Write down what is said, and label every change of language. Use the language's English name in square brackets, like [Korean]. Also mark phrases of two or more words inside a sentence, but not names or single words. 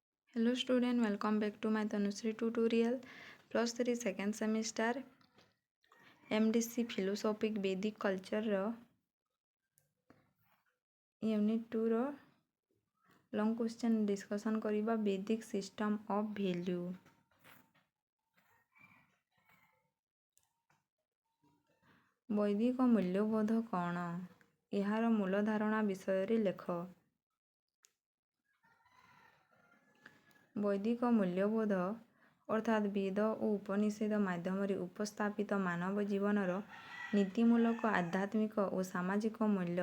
[English] Hello student, welcome back to my Tanushree tutorial plus 3 second semester MDC philosophic Vedic culture unit 2 रो long question discussion करिबा Vedic system of value। [Odia] ବୈଦିକ ମୂଲ୍ୟବୋଧ କ'ଣ? ଏହାର ମୂଳ ଧାରଣା ବିଷୟରେ ଲେଖ। ବୈଦିକ ମୂଲ୍ୟବୋଧ ଅର୍ଥାତ୍ ବେଦ ଓ ଉପନିଷଦ ମାଧ୍ୟମରେ ଉପସ୍ଥାପିତ ମାନବ ଜୀବନର ନୀତିମୂଳକ ଆଧ୍ୟାତ୍ମିକ ଓ ସାମାଜିକ ମୂଲ୍ୟ।